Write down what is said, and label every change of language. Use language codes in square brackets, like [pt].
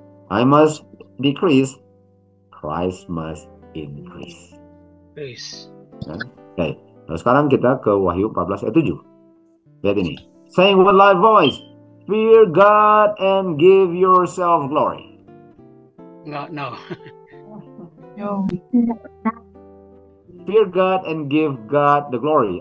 [en] I must decrease, Christ must increase. Please. [id] Oke. Nah, sekarang kita ke Wahyu 14 ayat 7. Lihat ini. [en] Saying with loud voice, fear God and give yourself glory. No. Fear God and give God the glory.